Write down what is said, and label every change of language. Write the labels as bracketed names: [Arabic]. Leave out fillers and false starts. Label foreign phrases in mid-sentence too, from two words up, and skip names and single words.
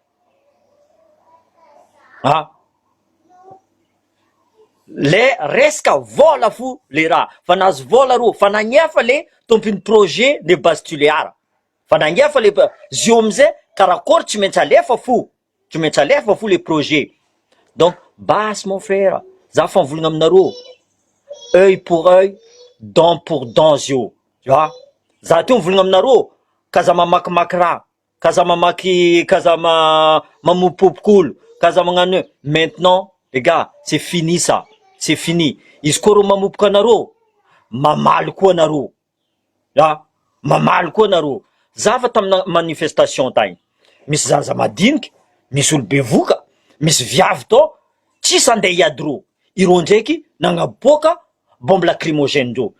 [Malagasy] Le resaka vola fo le raha. Fa nazo vola reo, fa nagnefa le tompiny projet le base tuléar. fa nangefa le zio amizay karakory tsy maintsy alefa fo, tsy maintsy alefa fo le projet. [French] Donc basse mon frère, [Malagasy] za fa mivolagna aminareo, [French] œil pour œil, dent pour dent zio, tu vois. [Malagasy] Za ty mivolagna aminareo kaza mamakimaky raha, kaza mamaky, kaza mamopopok'olo, kaza magnano. [French] Maintenant les gars, c'est fini ça, c'est fini. [Malagasy] Izy koa ro mamopoka anareo, mamaly koa anareo, ya mamaly koa anareo. Za fa tamina manifestation tagny, misy zaza madiniky, misy olo bevoka, misy viavy tao, tsisy andeha hiady ro, ireo ndraiky nagnaboaka [French] bombe lacrymogène [Malagasy] ndreo.